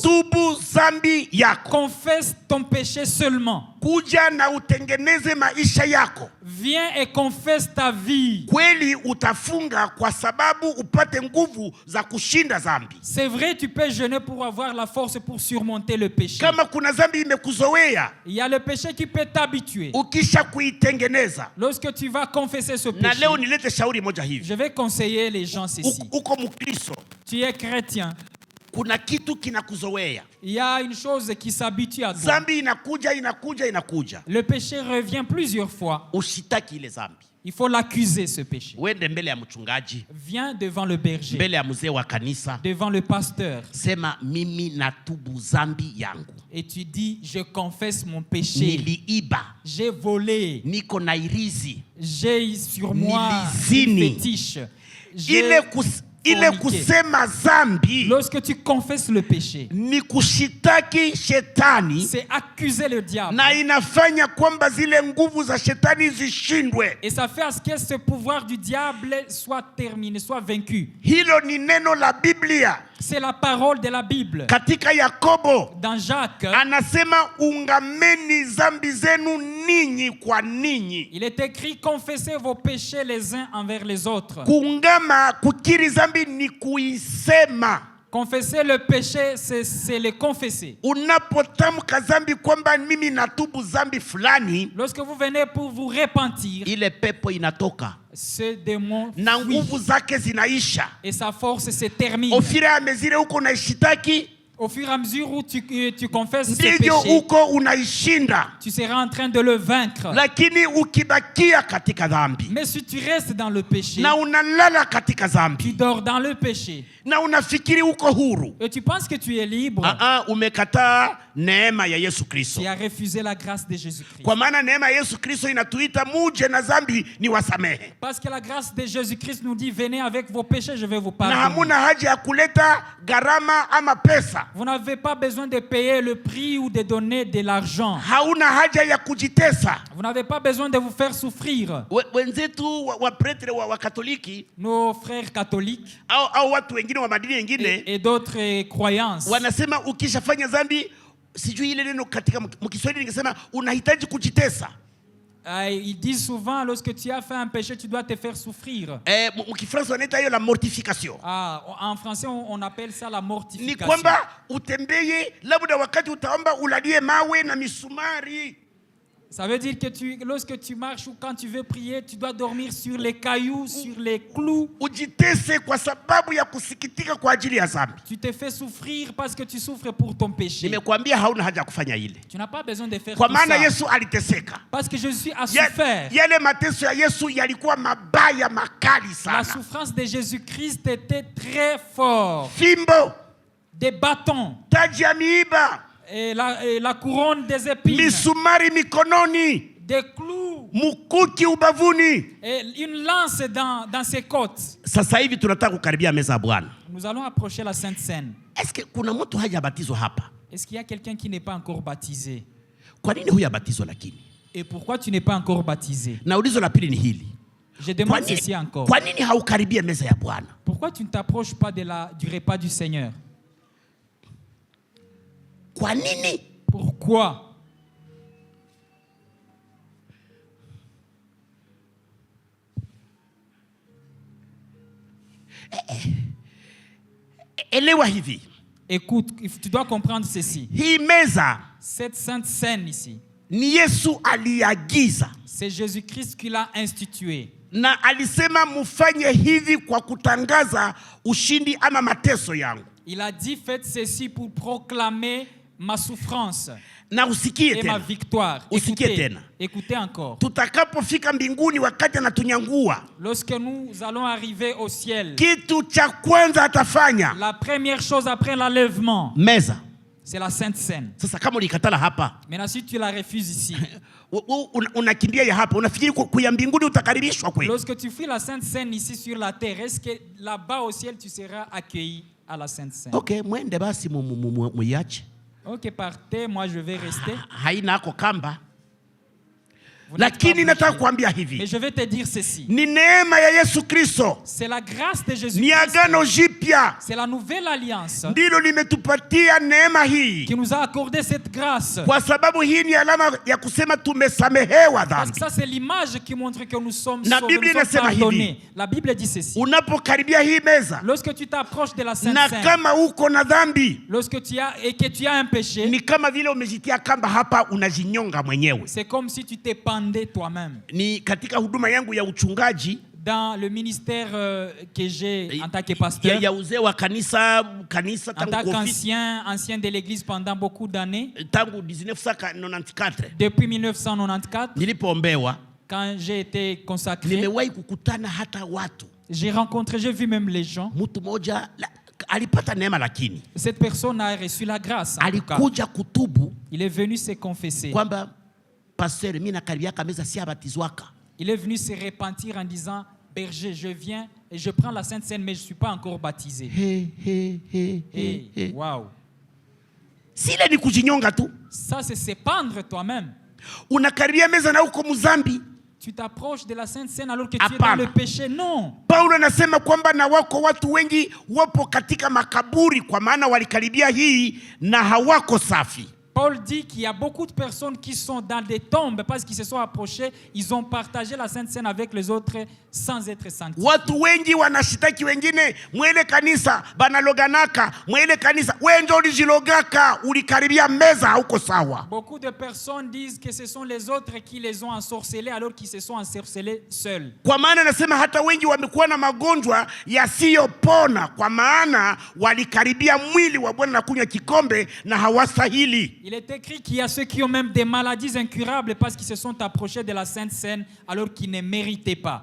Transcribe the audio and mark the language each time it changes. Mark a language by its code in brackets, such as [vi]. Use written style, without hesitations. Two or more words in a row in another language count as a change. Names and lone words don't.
[fr] Confesse ton péché seulement. Viens et confesse ta vie. C'est vrai, tu peux jeûner pour avoir la force pour surmonter le péché. [sw] Kama kuna dhambi imekuzoea, [fr] Il y a le péché qui peut t'habituer. [sw] ukisha kuitengeneza. [fr] Lorsque tu vas confesser ce [sw] Na [fr] péché, [sw] leo nilete shauri moja hivi. [fr] je vais conseiller les gens ceci. [sw] Uko Mkristo, [fr] Tu es chrétien. [sw] kuna kitu kinakuzoea. [fr] Il y a une chose qui s'habitue à toi. [sw] Dhambi inakuja. [fr] Le péché revient plusieurs fois. [sw] Usitaki ile dhambi. [fr] Il faut l'accuser, ce péché. [sw] Uende mbele ya mchungaji, [fr] Viens devant le berger, [sw] mbele ya mzee wa kanisa. [fr] devant le pasteur, [sw] Sema mimi natubu dhambi yangu. [fr] et tu dis, je confesse mon péché. [sw] Niliiba, [fr] J'ai volé. [sw] niko na irizi. [fr] J'ai sur moi [sw] Nilizini. [fr] une fétiche. J'ai [sw] Ile [fr] forniqué. [sw] kusema dhambi [fr] Lorsque tu confesses le péché, [sw] ni kushitaki shetani, [fr] c'est accuser le diable. [sw] na inafanya kwamba zile nguvu za shetani zishindwe. [fr] Et ça fait à ce que ce pouvoir du diable soit terminé, soit vaincu. [sw] Hilo ni neno la Biblia. [fr] C'est la parole de la Bible. [sw] Katika Yakobo [fr] Dans Jacques, [sw] anasema ungameni dhambi zenu ninyi kwa ninyi. [fr] il est écrit, confessez vos péchés les uns envers les autres. [sw] Kuungama, kukiri dhambi ni kuisema. [fr] Confesser le péché, c'est le confesser. [sw] Unapotamka dhambi kwamba mimi natubu dhambi fulani, [fr] Lorsque vous venez pour vous repentir, [sw] ile pepo inatoka [fr] ce démon [sw] na [fr] fuit [sw] nguvu zake zinaisha. [fr] et sa force se termine. [sw] Ofira amezile huko unaishitaki, [fr] Au fur et à mesure où tu confesses ce [sw] ndivyo [fr] péché, [sw] huko unaishinda. [fr] tu seras en train de le vaincre. [sw] Lakini ukibakia katika dhambi [fr] Mais si tu restes dans le péché, [sw] na unalala katika [fr] tu [sw] dhambi [fr] dors dans le péché, [sw] na unafikiri uko huru, [fr] et tu penses que tu es libre, [sw] umekataa neema ya Yesu Kristo. [fr] tu as refusé la grâce de Jésus-Christ. [sw] Kwa maana neema ya Yesu Kristo inatuita muje na dhambi ni wasamehe, [fr] Parce que la grâce de Jésus-Christ nous dit, venez avec vos péchés, je vais vous [sw] na [fr] pardonner. [sw] hamuna haja ya kuleta gharama ama pesa. [fr] Vous n'avez pas besoin de payer le prix ou de donner de l'argent. [sw] Hauna haja ya kujitesa. [fr] Vous n'avez pas besoin de vous faire souffrir. [sw] Wenzetu wa pretre wa Katoliki [fr] Nos frères catholiques [sw] au watu wengine wa madini wengine [fr] et d'autres croyances, [sw] wanasema ukishafanya dhambi, sijui ile neno katika mkiswahili ningesema unahitaji kujitesa. [fr] ils disent souvent, lorsque tu as fait un péché, tu dois te faire souffrir. [sw] Mkifransa wanaita hiyo [fr] la mortification. En français, on appelle ça la [sw] Ni [fr] mortification. [sw] kwamba utembeye, labda wakati utaomba ulalie mawe na misumari. [fr] Ça veut dire que lorsque tu marches ou quand tu veux prier, tu dois dormir sur les cailloux, sur les clous. [sw] Ujitese kwa sababu ya kusikitika kwa ajili ya dhambi. [fr] Tu te fais souffrir parce que tu souffres pour ton péché. [sw] Nimekuambia hauna haja kufanya ile. [fr] Tu n'as pas besoin de faire [sw] Kwa [fr] tout [sw] maana [fr] ça. [sw] Yesu aliteseka. [fr] Parce que Jésus a souffert. [sw] Yale mateso ya Yesu yalikuwa mabaya makali [fr] La [sw] sana. [fr] souffrance de Jésus-Christ était très forte. [sw] Fimbo, [fr] Des bâtons, [sw] taji ya miiba, [fr] et la couronne des épines, [sw] misumari mikononi, [fr] des clous, [sw] mukuki ubavuni. [fr] et une lance dans ses côtes. [sw] Sasa hivi tunataka kukaribia meza ya Bwana. [fr] Nous allons approcher la Sainte Seine. [sw] Eske kuna mtu hajabatizwa hapa? [fr] Est-ce qu'il y a quelqu'un qui n'est pas encore baptisé? [sw] Kwa nini huyabatizwa lakini? [fr] Et pourquoi tu n'es pas encore baptisé? [sw] Na ulizo la pili ni hili. [fr] Je demande ceci encore. [sw] Kwa nini haukaribia meza ya Bwana? [fr] Pourquoi tu ne t'approches pas du repas du Seigneur? [sw] Kwa nini? [fr] Pourquoi? [sw] Elewa hivi. [fr] Écoute, tu dois comprendre ceci. [sw] Hii meza [fr] Cette Sainte Seine ici, [sw] ni Yesu aliagiza. [fr] c'est Jésus-Christ qui l'a instituée. [sw] Na alisema mufanye hivi kwa kutangaza ushindi ama mateso yangu. [fr] Il a dit, faites ceci pour proclamer ma souffrance [sw] Na usikie [fr] et ma [sw] tena. [fr] victoire. [sw] Usikie [fr] Écoutez, [sw] tena. [fr] écoutez encore. [sw] Tutakapofika mbinguni wakati anatunyangua, [fr] Lorsque nous allons arriver au ciel, [sw] kitu cha kwanza atafanya [fr] la première chose après l'enlèvement, [sw] meza. [fr] c'est la Sainte Seine. [sw] Sasa kama ulikatala hapa, [fr] Maintenant, si tu la refuses ici, [sw] unakimbia ya hapa, unafikiri kuya mbinguni utakaribishwa kweli? [fr] lorsque tu fuis la Sainte Seine ici sur la terre, est-ce que là-bas au ciel, tu seras accueilli à la Sainte Seine? [sw] Okay, mwende basi muiache. [fr] Ok, partez, moi je vais rester. [sw] Haina ako kamba. Lakini nataka kuambia [fr] Mais [sw] hivi, [fr] je vais te dire ceci. [sw] ni neema ya Yesu Kristo, [fr] C'est la grâce de Jésus [sw] ni agano jipya [fr] C'est la nouvelle alliance [sw] ndilo limetupatia neema hii, [fr] qui nous a accordé cette grâce. [sw] kwa sababu hii ni alama ya kusema tumesamehewa [fr] Parce [sw] dhambi. [fr] que ça, c'est l'image qui montre que nous sommes [sw] Na [fr] sauvés, [sw] Biblia [fr] nous sommes [sw] inasema hivi, [fr] pardonnés. La Bible dit ceci. [sw] unapokaribia hii meza [fr] Lorsque tu t'approches de la Sainte [sw] na [fr] Seine, [sw] kama uko na dhambi, [fr] lorsque tu as et que tu as un péché, [sw] ni kama vile umejitia kamba hapa, unajinyonga mwenyewe. [fr] c'est comme si tu t'es pendé toi-même. [sw] Ni katika huduma yangu ya uchungaji [fr] Dans le ministère que j'ai en tant que pasteur, [sw] ya uzee wa kanisa [fr] en [sw] tangu [fr] tant [sw] ofisi [fr] qu'ancien de l'église pendant beaucoup d'années, [sw] tangu 1994 [fr] depuis 1994, [sw] nilipoombewa, [fr] quand j'ai été consacré, [sw] nimewahi kukutana hata watu, [fr] j'ai vu même les gens. [sw] mtu mmoja alipata neema, lakini [fr] Cette personne a reçu la grâce. En tout cas. [sw] alikuja kutubu [fr] Il est venu se confesser. [sw] kwamba pastor, mimi nakaribiaka meza si abatizwaka. [fr] Il est venu se repentir en disant, berger, je viens et je prends la Sainte Seine, mais je ne suis pas encore baptisé. [en] Hey, wow. [sw] Sile ni kujinyonga tu. [fr] Ça, c'est se pendre toi-même. [sw] Unakaribia meza na uko mzambi. [fr] Tu t'approches de la Sainte Seine alors que tu es [sw] Apana. [fr] dans le péché. Non. [sw] Paulo anasema kwamba na wako watu wengi wapo katika makaburi, kwa maana walikaribia hii na hawako safi. [fr] Paul dit qu'il y a beaucoup de personnes qui sont dans des tombes parce qu'ils se sont approchés, ils ont partagé la Sainte Seine avec les autres sans être sanctifiés. [sw] Watu wengi wanashitaki wengine, mwele kanisa banaloganaka, mwele kanisa wewe ndio ulijilogaka, ulikaribia meza hauko sawa. [fr] Beaucoup de personnes disent que ce sont les autres qui les ont ensorcelés alors qu'ils se sont ensorcelés seuls. [sw] Kwa maana nasema hata wengi wamekuwa na magonjwa yasiyopona, kwa maana walikaribia mwili wa Bwana na kunywa kikombe na hawastahili. [fr] Il est écrit qu'il y a ceux qui ont même des maladies incurables parce qu'ils se sont approchés de la Sainte Seine alors qu'ils ne méritaient pas.